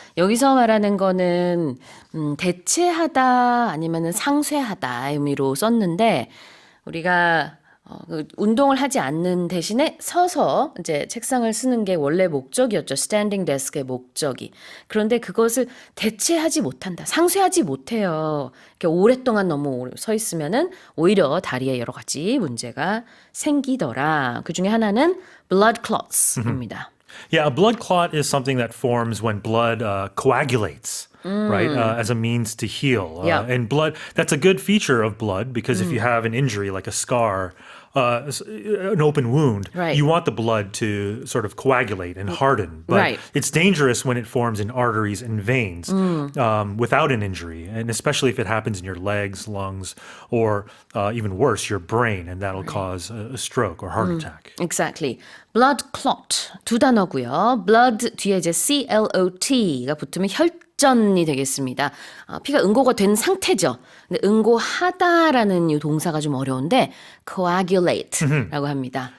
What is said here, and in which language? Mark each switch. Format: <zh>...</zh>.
<ko>여기서 말하는 거는 대체하다 아니면은 상쇄하다 의미로 썼는데 우리가 운동을 하지 않는 대신에 서서 이제 책상을 쓰는 게 원래 목적이었죠. 스탠딩 데스크의 목적이. 그런데 그것을 대체하지 못한다. 상쇄하지 못해요. 이렇게 오랫동안 너무 오래 서 있으면은 오히려 다리에 여러 가지 문제가 생기더라. 그 중에 하나는 blood clots입니다.</ko> <en>Yeah, a blood clot is something that forms when blood coagulates. Right, as a means to heal. And blood, that's a good feature of blood because if you have an injury like a scar, an open wound, you want the blood to sort of coagulate and harden. But it's dangerous when it forms in arteries and veins without an injury, and especially if it happens in your legs, lungs, or even worse, your brain, and that'll cause a stroke or heart attack. Exactly.</en> <ko>blood clot 두 단어고요. blood 뒤에 이제 clot가 붙으면 혈전이 되겠습니다. 피가 응고가 된 상태죠. 근데 응고하다라는 이 동사가 좀 어려운데 coagulate라고 합니다.</ko>